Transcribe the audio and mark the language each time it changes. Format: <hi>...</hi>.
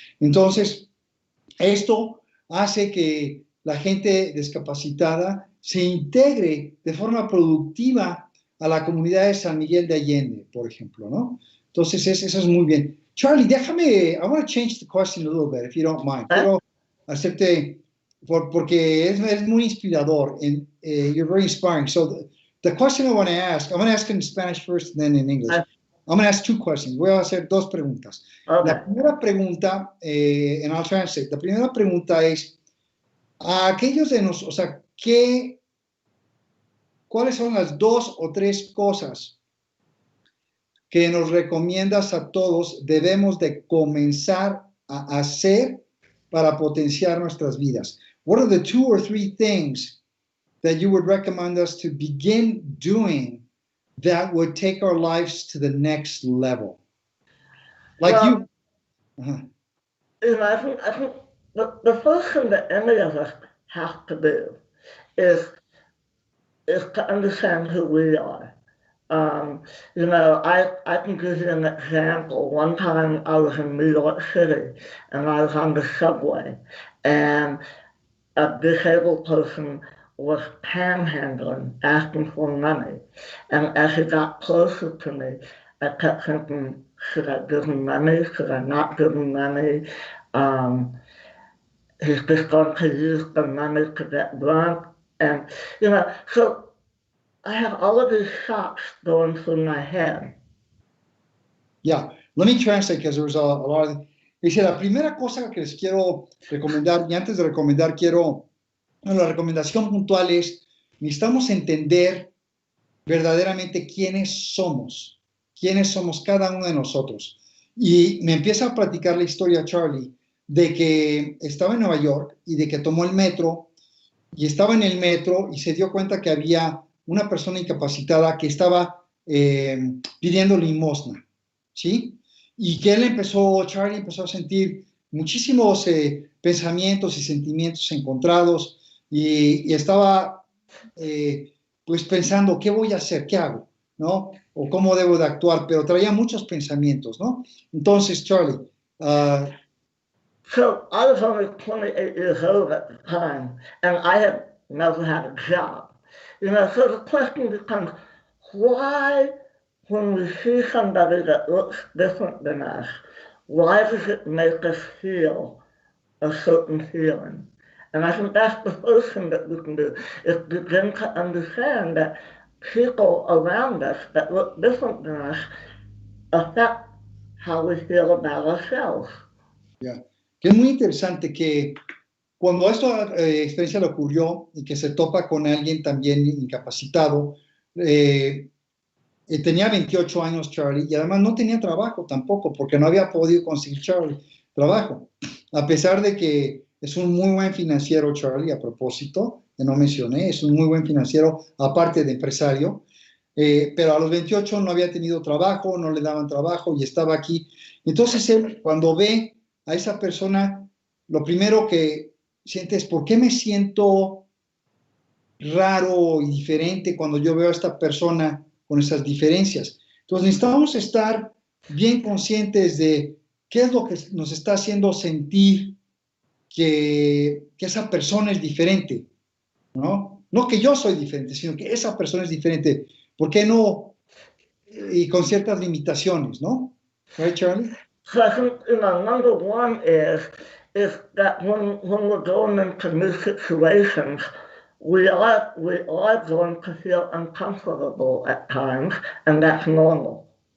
<es>Entonces, esto hace que la gente discapacitada se integre de forma productiva a la comunidad de San Miguel de Allende, por ejemplo, ¿no? Entonces, eso es muy bien.</es> <en>Charly,</en> <es>déjame,</es> <en>I want to change the question a little bit, if you don't mind.</en> <es>Quiero hacerte, porque es muy inspirador,</es> <en>and you're very inspiring. So, the question I want to ask, I'm going to ask in Spanish first, and then in English. I'm going to ask two questions.</en> <es>Voy a hacer dos preguntas.</es> <en>Okay.</en> <es>La primera pregunta,</es> <en>and I'll translate.</en> <es>La primera pregunta es, a aquellos de nosotros, o sea, ¿cuáles son las 2 o 3 cosas que nos recomiendas a todos debemos de comenzar a hacer para potenciar nuestras vidas?</es> <en>What are the 2 or 3 things that you would recommend us to begin doing that would take our lives to the next level? Like well, you. You know, I think the first thing that any of us have to do is to understand who we are. You know, I can give you an example. One time I was in New York City and I was on the subway and a disabled person was panhandling, asking for money. And as he got closer to me, I kept thinking, should I give him money? Should I not give him money? He's just going to use the money to get drunk. And, you know, so I have all of these thoughts going through my head. Yeah, let me translate because there's a lot of...</en> <es>Dice, la primera cosa que les quiero recomendar, y antes de recomendar, la recomendación puntual es, necesitamos entender verdaderamente quiénes somos cada uno de nosotros. Y me empieza a platicar la historia Charly de que estaba en Nueva York y de que tomó el metro y estaba en el metro y se dio cuenta que había una persona incapacitada que estaba pidiendo limosna, ¿sí? Y que Charly empezó a sentir muchísimos pensamientos y sentimientos encontrados y estaba pues pensando, ¿qué voy a hacer? ¿Qué hago? ¿No? O cómo debo de actuar, pero traía muchos pensamientos, ¿no? Entonces, Charly,</es> <en>So I was only 28 years old at the time, and I had never had a job. You know, so the question becomes, why, when we see somebody that looks different than us, why does it make us feel a certain feeling? And I think that's the first thing that we can do, is begin to understand that people around us that look different than us affect how we feel about ourselves. Yeah.</en> <es>Que es muy interesante que cuando esta experiencia le ocurrió y que se topa con alguien también incapacitado, tenía 28 años Charly y además no tenía trabajo tampoco porque no había podido conseguir Charly trabajo, a pesar de que es un muy buen financiero Charly, a propósito, que no mencioné, es un muy buen financiero aparte de empresario, pero a los 28 no había tenido trabajo, no le daban trabajo y estaba aquí. Entonces él, cuando ve a esa persona, lo primero que siente es, ¿por qué me siento raro y diferente cuando yo veo a esta persona con esas diferencias? Entonces necesitamos estar bien conscientes de qué es lo que nos está haciendo sentir que esa persona es diferente, ¿no? No que yo soy diferente, sino que esa persona es diferente. ¿Por qué no? Y con ciertas limitaciones, ¿no?</es> <en>Right, Charly? So I think, you know, number one is that when we're going into new situations, we are going to feel uncomfortable at times, and that's normal.</en>